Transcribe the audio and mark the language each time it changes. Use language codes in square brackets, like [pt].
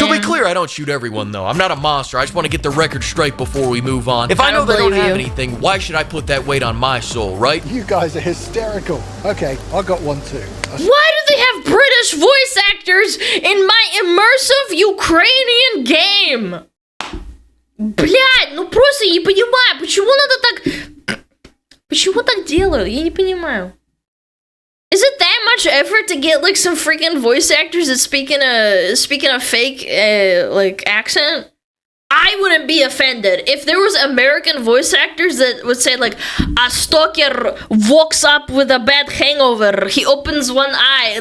[en] To be clear, I don't shoot everyone, though. I'm not a monster. I just want to get the record straight before we move on. If I know they don't have anything, why should I put that weight on my soul, right? You guys are hysterical. Okay, I got one too. Why do they have British voice actors in my immersive Ukrainian game? [ru] Блядь, ну просто я не понимаю, почему надо так... Почему так делают? Я не понимаю. [en] Is it that much effort to get like some freaking voice actors that speak in a fake like accent? I wouldn't be offended if there was American voice actors that would say like, a stalker walks up with a bad hangover, he opens one eye.